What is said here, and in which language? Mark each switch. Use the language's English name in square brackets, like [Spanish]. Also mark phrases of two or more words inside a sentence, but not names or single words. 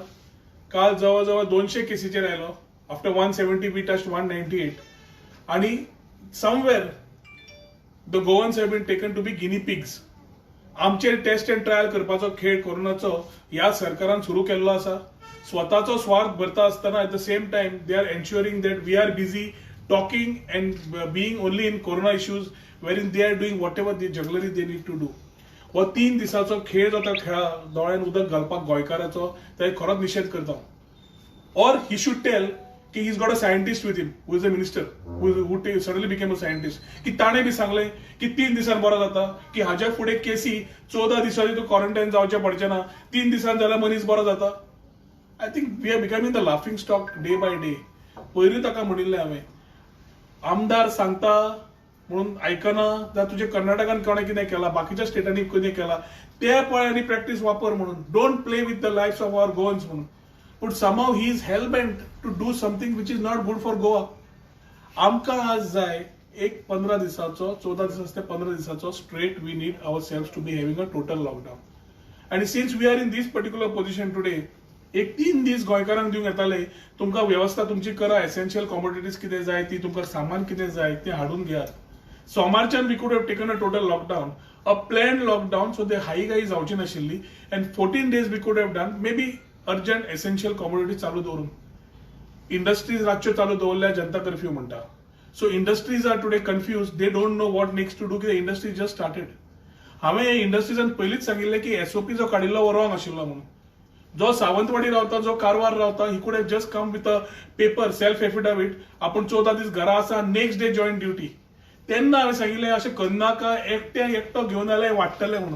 [Konkani] काल जवळजवळ 200 केसीचेर आयलो. [English] after 170 we touched 198 आणि somewhere the Goans have been taken to be guinea pigs. [Konkani] आमचेर [English] test and trial [Konkani] करपाचो खेळ कोरोनाचो ह्या सरकारान सुरू केल्लो आसा. स्वताचो स्वार्थ भरता आसतना [English] at the same time they are ensuring that we are busy talking and being only in corona issues wherein they are doing whatever the jugglery they need to do. [Konkani] हो 3 दिसाचो खेळ जो खेळा दोळ्यान उदक घालपाक गोंयकाराचो ते खरोच निशेध करता. और [English] he should tell [Konkani] की [English] he is got a scientist with him who is a minister who suddenly became a scientist [Konkani] की ताणें बी सांगलें की 3 दिसान बरो जाता, की हाच्या फुडें केसी 14 दिसांनी तूं क्वॉरंटायन जावचें पडचें ना, 3 दिसान जाल्यार मनीस बरो जाता. [English] I think we are becoming the laughing stock day by day. [Konkani] पयलीं ताका म्हणिल्लें हांवें आमदार सांगता म्हणून आयकना जाल्यार तुजे कर्नाटकान कोणें कितें केलां, बाकीच्या स्टेटांनी कितें केलां ते पळय आनी प्रॅक्टीस वापर म्हणून. [English] don't play with the lives of our Goans म्हणून. बट somehow he is hell-bent to do something which is not good for Goa. [Konkani] आमकां आज जाय एक 15 दिसाचो 14 दिसाचो ते 15 दिसाचो [English] straight we need ourselves to be having a total lockdown. [Konkani] आणि [English] since we are in this particular position today [Konkani] एक 3 दीस गोंयकारांक दिवंक येताले तुमकां व्यवस्था तुमची करा, [English] essential commodities [Konkani] कितें जाय ती, तुमकां सामान कितें जाय तें हाडून घेयात. [English] सोमारच्यान we could have taken a total lockdown, a planned lockdown, so they हाई गाई [Konkani] जावची नाशिल्ली. [English] अँड 14 days we could have done maybe urgent essential commodity [Konkani] चालू दवरून. इंडस्ट्रीज रातच्यो चालू दवरल्या जनता कर्फ्यू म्हणटा. [English] so industries are today confused, they don't know what next to do, कित्याक industry just started. [Konkani] हांवें हे इंडस्ट्रीजान पयलींच सांगिल्लें की SOP जो काडिल्लो हो रॉंग आशिल्लो म्हणून. जो सावंतवाडी रावता, जो कारवार रावता, [English] he could have just come with a paper self affidavit [Konkani] आपूण 14 दीस घरा आसा, [English] next day join duty. [Konkani] तेन्ना हांवें सांगिल्लें अशें करनाका, एकटो घेवन आयल्यार वाडटलें म्हणून.